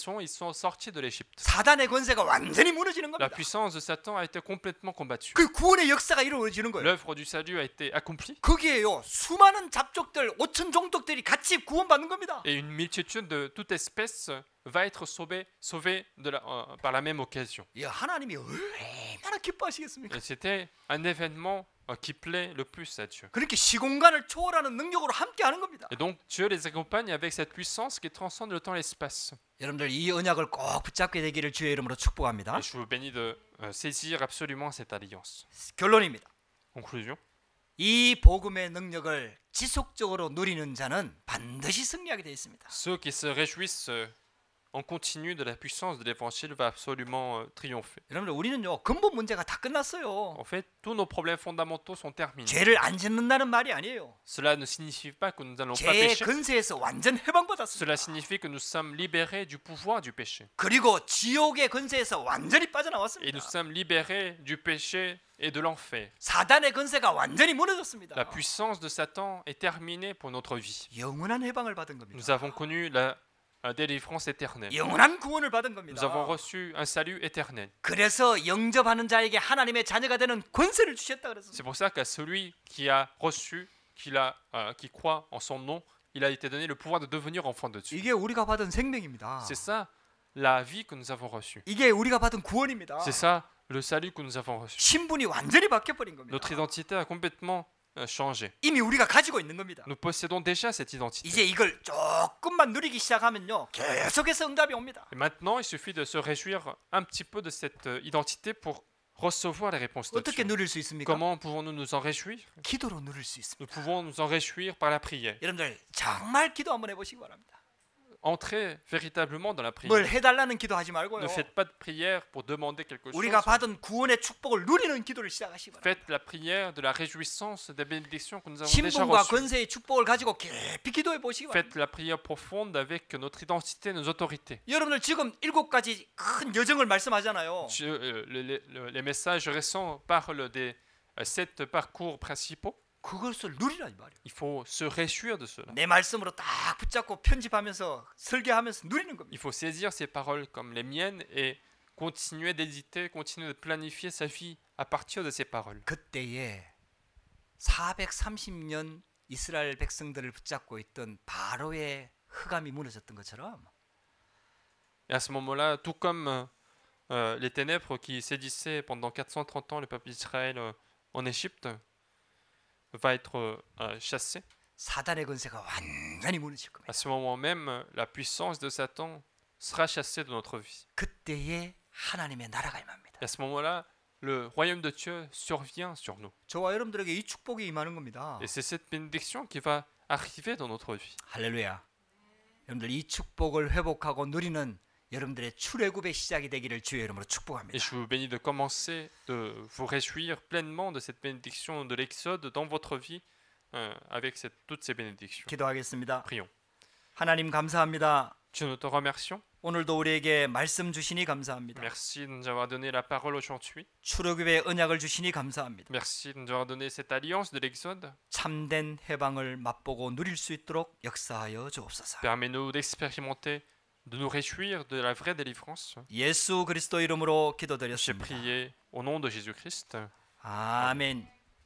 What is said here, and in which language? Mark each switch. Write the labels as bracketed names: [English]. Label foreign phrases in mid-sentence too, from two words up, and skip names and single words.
[French] Ils sont sortis de l'Égypte. [Korean] 사단의 권세가 완전히 무너지는 [French] La [Korean] 겁니다. [French] puissance de Satan a été complètement combattue. [Korean] 그 구원의 역사가 이루어지는 거예요. [French] L'œuvre du salut a été accomplie. [Korean] 거기에요 수많은 잡족들 5천 종족들이 같이 구원받는 겁니다. [French] Et une multitude de toute espèce va être sauvée par la même occasion. [Korean] 이 하나님이 얼마나 기뻐하시겠습니까? [French] Et c'était un événement qui plaît le plus à Dieu. [Korean] 그렇게 시공간을 초월하는 능력으로 함께 하는 겁니다. [French] Et donc Dieu les accompagne avec cette puissance qui transcende le temps et l'espace. [Korean] 여러분들 이 언약을 꼭 붙잡게 되기를 주의 이름으로 축복합니다. [French] Et je vous bénis de saisir absolument cette alliance. [Korean] 결론입니다. [French] Conclusion. [Korean] 이 복음의 능력을 지속적으로 누리는 자는 반드시 승리하게 되어 있습니다. [French] Ceux qui se réjouissent en continu de la puissance de l'évangile va absolument triompher. [Korean] 여러분들 우리는요 근본 문제가 다 끝났어요. [French] En fait, tous nos problèmes fondamentaux sont terminés. [Korean] 죄를 안 짓는다는 말이 아니에요. [French] Cela ne signifie pas que nous n'allons pas [Korean] 죄의 [French] pécher. [Korean] 근세에서 완전 해방받았습니다. [French] Cela signifie que nous sommes libérés du pouvoir du péché. [Korean] 그리고 지옥의 근세에서 완전히 [French] Et [Korean] 빠져나왔습니다. [French] nous sommes libérés du péché et de l'enfer. [Korean] 사단의 근세가 완전히 무너졌습니다. [French] La puissance de Satan est terminée pour notre vie. [Korean] 영원한 해방을 받은 겁니다. [French] Nous avons connu la délivrance éternelle. [Korean] 영원한 구원을 받은 겁니다. [French] Nous avons reçu un salut éternel. [Korean] 그래서 영접하는 자에게 하나님의 자녀가 되는 권세를 주셨다 그랬습니다. [French] C'est pour ça qu'à celui qui a reçu, qui croit en son nom, il a été donné le pouvoir de devenir enfant de Dieu. [Korean] 이게 우리가 받은 생명입니다. [French] C'est ça la vie que nous avons reçue. [Korean] 이게 우리가 받은 구원입니다. [French] C'est ça le salut que nous avons reçu. [Korean] 신분이 완전히 바뀌어버린 겁니다. [French] Notre identité a complètement changé. [Korean] 이미 우리가 가지고 있는 겁니다. [French] Nous possédons déjà cette identité. [Korean] 이제 이걸 조금만 누리기 시작하면요 계속해서 응답이 옵니다. [French] Et maintenant, il suffit de se réjouir un petit peu de cette identité pour recevoir les réponses de [Korean] 어떻게 [French] Dieu. [Korean] 누릴 수 있습니까? [French] Comment pouvons-nous nous en réjouir? [Korean] 기도로 누릴 수 있습니다. [French] Nous pouvons nous en réjouir par la prière. [Korean] 여러분들 정말 기도 한번 해보시기 바랍니다. [French] entrez véritablement dans la prière. [Korean] 뭘 해달라는 기도하지 말고요. [French] Ne faites pas de prière pour demander quelque chose. [Korean] 우리가 받은 구원의 축복을 누리는 기도를 시작하시기 바랍니다. [French] Faites la prière de la réjouissance des bénédictions que nous avons déjà [Korean] 신분과 [French] reçues. [Korean] 권세의 축복을 가지고 깊이 기도해 보시기 바랍니다. [French] Faites la prière profonde avec notre identité, nos autorités. [Korean] 여러분들 지금 7가지 큰 여정을 말씀하잖아요. [French] Les messages récents parlent des 7 parcours principaux. [Korean] 그것을 누리라 이 말이에요. [French] Il faut se réjouir de cela. [Korean] 내 말씀으로 딱 붙잡고 편집하면서 설계하면서 누리는 겁니다. [French] Il faut saisir ces paroles comme les miennes et continuer d'éditer, continuer de planifier sa vie à partir de ces paroles. [Korean] 그때에 430년 이스라엘 백성들을 붙잡고 있던 바로의 흑암이 무너졌던 것처럼 [French] Et à ce moment-là, tout comme les ténèbres qui sédissaient pendant 430 ans le peuple d'Israël en Égypte, va être chassé. [Korean] 사단의 권세가 완전히 무너질 겁니다. [French] À ce moment même, la puissance de Satan sera chassée de notre vie. [Korean] 그때에 하나님의 나라가 임합니다. [French] Et à ce moment-là, le royaume de Dieu survient sur nous. [Korean] 저와 여러분들에게 이 축복이 임하는 겁니다. [French] Et c'est cette bénédiction qui va arriver dans notre vie. [Korean] 할렐루야. 여러분들 이 축복을 회복하고 누리는 여러분들의 출애굽의 시작이 되기를 주의 이름으로 [French] Et [Korean] 축복합니다. [French] je vous bénis de commencer, de vous réjouir pleinement de cette bénédiction de l'Exode dans votre vie avec toutes ces bénédictions. [Korean] 기도하겠습니다. [French] Prions. [Korean] 하나님 감사합니다. [French] Dieu, nous te remercions. [Korean] 오늘도 우리에게 말씀 주시니 감사합니다. [French] Merci de nous avoir donné la parole aujourd'hui. [Korean] 출애굽의 언약을 주시니 감사합니다. [French] Merci de nous avoir donné cette alliance de l'Exode. [Korean] 참된 해방을 맛보고 누릴 수 있도록 역사하여 주옵소서. [French] Permets-nous d'expérimenter, de nous réjouir de la vraie délivrance. [Korean] 예수 그리스도 이름으로 [French] J'ai [Korean] 기도드렸습니다. [French] prié au nom de Jésus-Christ. [Korean] 아멘.